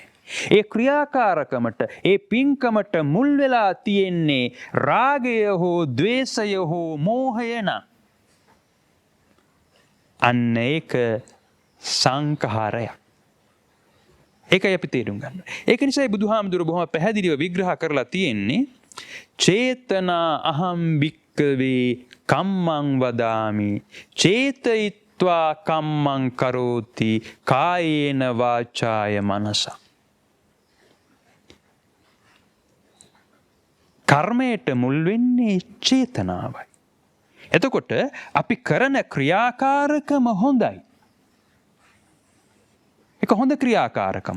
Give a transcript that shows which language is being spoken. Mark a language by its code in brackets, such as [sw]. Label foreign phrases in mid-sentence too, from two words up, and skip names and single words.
[si] ඒ ක්‍රියාකාරකමට, ඒ පින්කමට මුල් වෙලා තියෙන්නේ රාගය හෝ ද්වේෂය හෝ මෝහය නම් අන්න ඒක සංඛාරයක්. ඒකයි අපි තේරුම් ගන්න. ඒක නිසායි බුදුහාමුදුරුවෝ බොහොම පැහැදිලිව විග්‍රහ කරලා තියෙන්නේ [pi] චේතනා අහම් භික්කවේ කම්මං වදාමි චේතයිත්වා කම්මං කරෝති කායේන වාචාය මනසා. [si] කර්මයට මුල් වෙන්නේ චේතනාවයි. එතකොට අපි කරන ක්‍රියාකාරකම හොඳයි. ඒක හොඳ ක්‍රියාකාරකම.